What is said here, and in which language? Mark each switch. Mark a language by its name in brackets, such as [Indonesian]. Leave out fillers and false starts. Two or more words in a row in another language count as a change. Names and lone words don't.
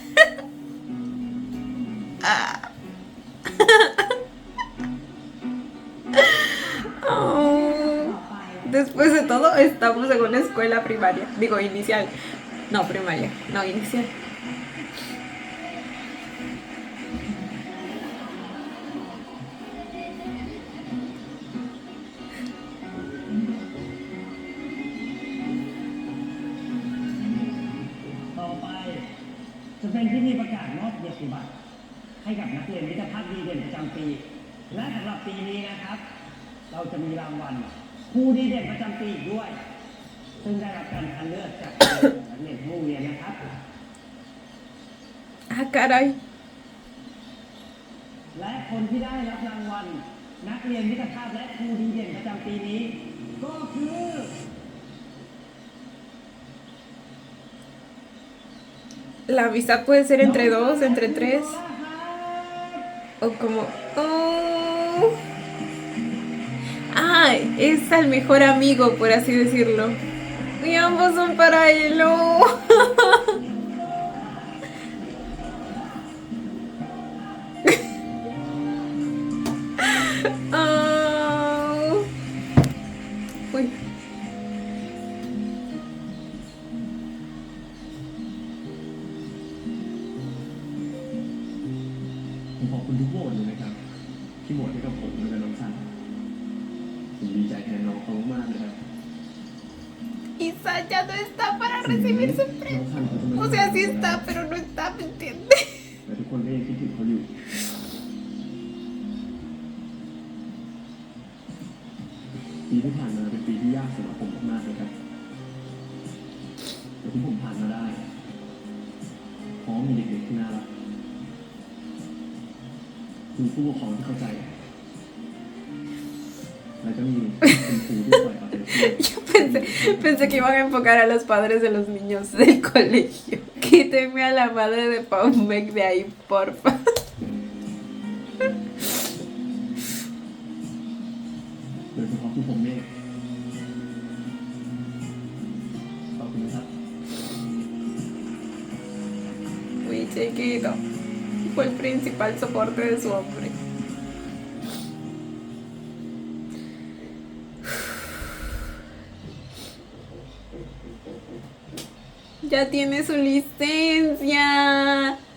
[Spanish] Oh. Después de todo, estamos en una escuela primaria. Digo, inicial. No, primaria. No, inicial. [Thai] ต่อไปจะเป็นพิธีประกาศมอบเกียรติบัตรให้กับนักเรียนมิตรภาพดีเด่นประจำปี และสำหรับปีนี้นะครับ เราจะมีรางวัลครูดีเด่นประจำปีอีกด้วย ซึ่งได้รับการคัดเลือกจากนักเรียนทั้งโรงเรียนนะครับ [Spanish] Ah, caray. [Thai] และคนที่ได้รับรางวัลนักเรียนมิตรภาพและครูดีเด่นประจำปีนี้ ก็คือ [Spanish] La amistad puede ser entre dos, entre tres. O como... Oh. Ah, es al mejor amigo, por así decirlo. Y ambos son para él. Oh. Oh. Uy. [Thai] ผมขอบคุณทุกโหวตเลยนะครับ ที่โหวตให้กับผมและกับน้องซันผมดีใจแทนน้องเขามากเลยครับ [Spanish] Isa ya no está para recibir su [Thai] น้อง [Spanish] premio. [Thai] ซันเขาจะไม่ [Spanish] O sea, sí está, pero no está, ¿me entiendes? [Thai] แต่ทุกคนก็ยังคิดถึงเขาอยู่ปีที่ผ่านมาเป็นปีที่ยากสำหรับผมมากๆเลยครับแต่ที่ผมผ่านมาได้เพราะมีเด็กๆที่น่ารักมีผู้ปกครองที่เข้าใจ แล้วก็มีคุณครูที่คอยเอาใจช่วย [Spanish] Yo pensé que iban a enfocar a los padres de los niños del colegio. Quítenme a la madre de Paumek de ahí, porfa. [Thai] โดยเฉพาะผู้ผมเมฆขอบคุณนะครับ [Spanish] Muy chiquito. Fue el principal soporte de su hombre. Ya tiene su licencia.